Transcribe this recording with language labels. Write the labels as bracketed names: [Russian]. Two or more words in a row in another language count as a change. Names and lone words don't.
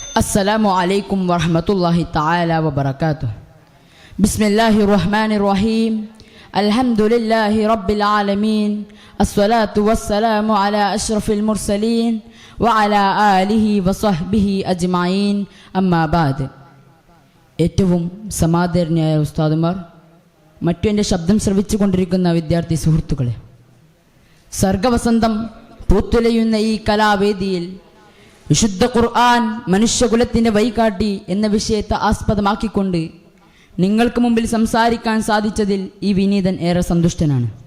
[Arabic] السلام عليكم ورحمة الله تعالى وبركاته. بسم الله الرحمن الرحيم. الحمد لله رب العالمين. الصلاة والسلام على أشرف المرسلين وعلى آله وصحبه أجمعين. أما بعد. [Malayalam] ഏറ്റവും സമാദരണീയരായ ഉസ്താദുമാർ, മറ്റു എൻ്റെ ശബ്ദം ശ്രവിച്ചു കൊണ്ടിരിക്കുന്ന വിദ്യാർത്ഥി സുഹൃത്തുക്കളെ, സർഗവസന്തം പൂത്തുലയുന്ന ഈ കലാവേദിയിൽ വിശുദ്ധ ഖുർആൻ മനുഷ്യകുലത്തിൻ്റെ വഴികാട്ടി എന്ന വിഷയത്തെ ആസ്പദമാക്കിക്കൊണ്ട് നിങ്ങൾക്ക് മുമ്പിൽ സംസാരിക്കാൻ സാധിച്ചതിൽ ഈ വിനീതൻ ഏറെ സന്തുഷ്ടനാണ്.